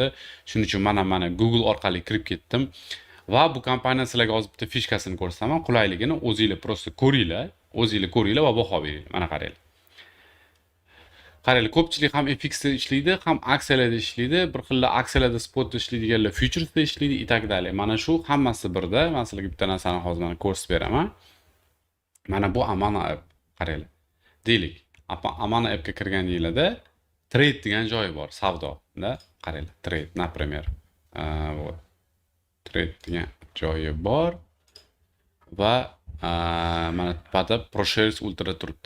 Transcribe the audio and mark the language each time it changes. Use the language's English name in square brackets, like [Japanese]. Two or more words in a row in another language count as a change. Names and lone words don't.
[Uzbek] Shuning uchun mana Google orqali kirib ketdim. Va bu kompaniya sizlarga hozir bitta fishkasini ko'rsataman. Qulayligini o'zingizlar prosta ko'ringlar va baho beringlar. Mana qaranglar. Qaranglar, ko'pchilik ham FX da ishlaydi, ham aksiyalarda ishlaydi. Bir xillar aksiyalarda spotda ishlaydiganlar futuresda ishlaydi, [Russian] и так далее. [Uzbek] Mana shu hammasi birda. Men sizlarga bitta narsani hozir mana ko'rsatib beraman. Mana bu Amana app. Qaranglar. Deylik, Amana appga kirganingizda trade degan joyi bor, savdoda. Qaranglar, trade, [Russian] например. Вот. [Uzbek] Trade degan joyi bor va mana tepada ProShares Ultra turibdi.